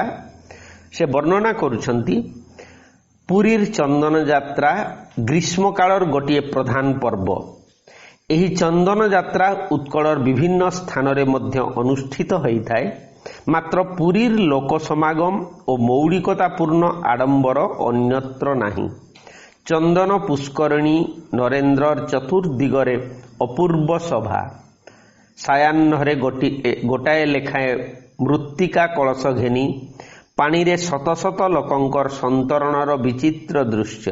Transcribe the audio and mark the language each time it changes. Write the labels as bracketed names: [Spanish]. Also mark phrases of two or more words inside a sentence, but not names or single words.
[Odia] ସେ ବର୍ଣ୍ଣନା କରୁଛନ୍ତି ପୁରୀର ଚନ୍ଦନ ଯାତ୍ରା ଗ୍ରୀଷ୍ମ କାଳର ଗୋଟିଏ ପ୍ରଧାନ ପର୍ବ। ଏହି ଚନ୍ଦନ ଯାତ୍ରା ଉତ୍କଳର ବିଭିନ୍ନ ସ୍ଥାନ ରେ ମଧ୍ୟ ଅନୁଷ୍ଠିତ ହୋଇଥାଏ। ମାତ୍ର ପୁରୀର ଲୋକ ସମାଗମ ଓ ମୌଳିକତାପୂର୍ଣ୍ଣ ଆଡ଼ମ୍ବର ଅନ୍ୟତ୍ର ନାହିଁ। ଚନ୍ଦନ ପୁଷ୍କରିଣୀ ନରେନ୍ଦ୍ରର ଚତୁର୍ଦ୍ଦିଗରେ ଅପୂର୍ବ ସଭା। ସାୟାହ୍ନରେ ଗୋଟାଏ ଲେଖାଏଁ ମୃତ୍ତିକା କଳସ ଘେନି ପାଣି ରେ ଶତ ଶତ ଲୋକଙ୍କର ସନ୍ତରଣର ବିଚିତ୍ର ଦୃଶ୍ୟ।